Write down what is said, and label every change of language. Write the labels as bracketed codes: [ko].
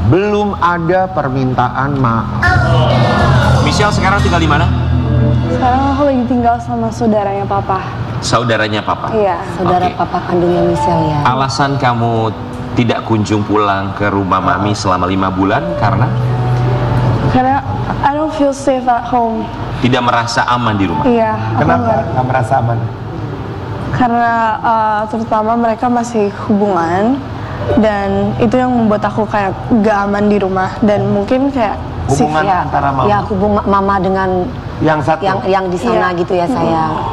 [id] Belum ada permintaan maaf. Michelle sekarang tinggal di mana? Sekarang aku lagi tinggal sama saudaranya papa. Saudaranya papa? Iya. Saudara papa kandungnya Michelle ya. Alasan kamu tidak kunjung pulang ke rumah mami selama 5 bulan karena? [en] Karena I don't feel safe at home. [id] Tidak merasa aman di rumah? Iya. Kenapa nggak merasa aman? Karena terutama mereka masih hubungan dan itu yang membuat aku kayak gak aman di rumah dan mungkin kayak Hubungan Ya, antara Mama. ya hubungan Mama dengan Yang satu. yang di sana Iya. gitu ya sayang.